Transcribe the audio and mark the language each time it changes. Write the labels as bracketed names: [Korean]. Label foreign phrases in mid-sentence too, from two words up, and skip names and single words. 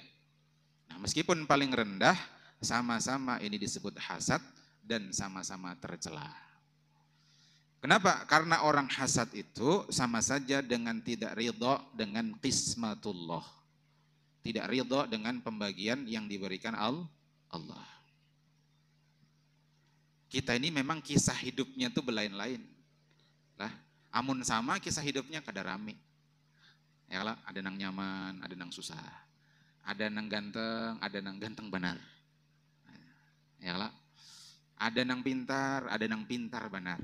[Indonesian] Nah, meskipun paling rendah, sama-sama ini disebut hasad dan sama-sama tercela. Kenapa? Karena orang hasad itu sama saja dengan tidak ridho dengan qismatullah. Tidak ridho dengan pembagian yang diberikan Allah. [Banjar] Kita ini memang kisah hidupnya tuh belain-lain. Lah, amun sama kisah hidupnya kada rame. Ya lah, ada nang nyaman, ada nang susah. Ada nang ganteng, ada nang ganteng benar. Ya lah, ada nang pintar, ada nang pintar benar.